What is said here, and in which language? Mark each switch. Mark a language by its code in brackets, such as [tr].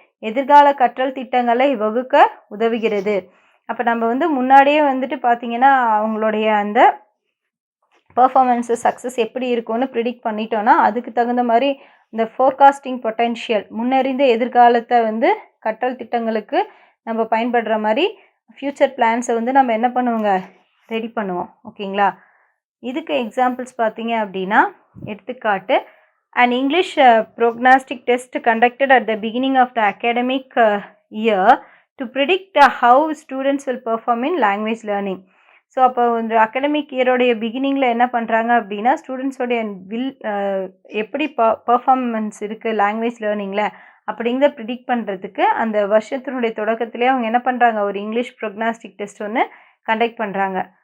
[ta] எதிர்கால கற்றல் திட்டங்களை வகுக்க உதவுகிறது. அப்போ நம்ம வந்து முன்னாடியே வந்துட்டு பார்த்திங்கன்னா அவங்களுடைய அந்த பர்ஃபார்மன்ஸு சக்ஸஸ் எப்படி இருக்கும்னு ப்ரிடிக்ட் பண்ணிட்டோன்னா அதுக்கு தகுந்த மாதிரி இந்த ஃபோர்காஸ்டிங் பொட்டென்ஷியல் முன்னறிந்த எதிர்காலத்தை வந்து கற்றல் திட்டங்களுக்கு நம்ம பயன்படுற மாதிரி ஃப்யூச்சர் பிளான்ஸை வந்து நம்ம என்ன பண்ணுவோங்க ரெடி பண்ணுவோம். ஓகேங்களா? இதுக்கு எக்ஸாம்பிள்ஸ் பார்த்தீங்க அப்படின்னா எடுத்துக்காட்டு [en] an English prognostic test conducted at the beginning of the academic year to predict how students will perform in language learning. [ta] So அப்போ இந்த அகடமிக் இயரோடைய பிகினிங்கில் என்ன பண்ணுறாங்க அப்படின்னா ஸ்டூடெண்ட்ஸோடைய எப்படி பர்ஃபார்மன்ஸ் இருக்குது லாங்குவேஜ் லேர்னிங்கில் அப்படிங்கிறத ப்ரிடிக்ட் பண்ணுறதுக்கு அந்த வருஷத்தினுடைய தொடக்கத்திலே அவங்க என்ன பண்ணுறாங்க ஒரு இங்கிலீஷ் ப்ரொக்னாஸ்டிக் டெஸ்ட் ஒன்று கண்டக்ட் பண்ணுறாங்க.